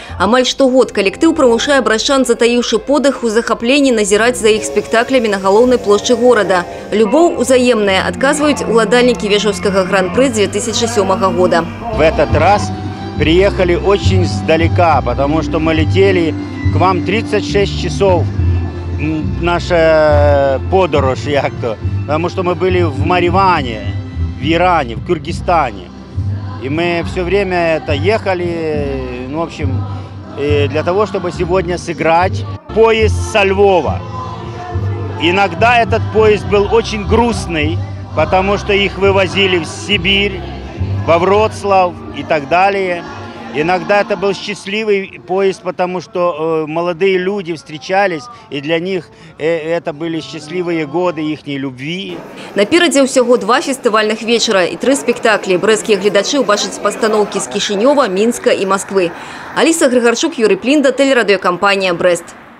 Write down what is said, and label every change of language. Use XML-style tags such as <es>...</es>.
<be>Амаль штогод калектыў прымушае брашчан, затаіўшы подых, у захапленні назіраць за іх спектаклямі на галоўнай плошчы горада. Любоў узаемная, адказваюць уладальнікі вежаўскага гран-пры 2007 года.</be> <ru>В этот раз приехали очень сдалека, потому что мы летели к вам 36 часов.</ru> <uk>Наша подорож, як-то,</uk> <ru>потому что мы были в Мариване, в Иране, в Кыргызстане. И мы все время это ехали, ну, в общем, для того, чтобы сегодня сыграть поезд со Львова. Иногда этот поезд был очень грустный, потому что их вывозили в Сибирь, во Вроцлав и так далее. Иногда это был счастливый поезд, потому что молодые люди встречались, и для них это были счастливые годы ихней любви.</ru> <be>Наперадзе ўсяго 2 фестывальных вечара і 3 спектаклі. Брэсцкія гледачы ўбачаць пастаноўкі з Кішынёва, Мінска і Масквы. Аліса Грыгарчук, Юрий Плінда, телерадиокомпания «Брест».</be>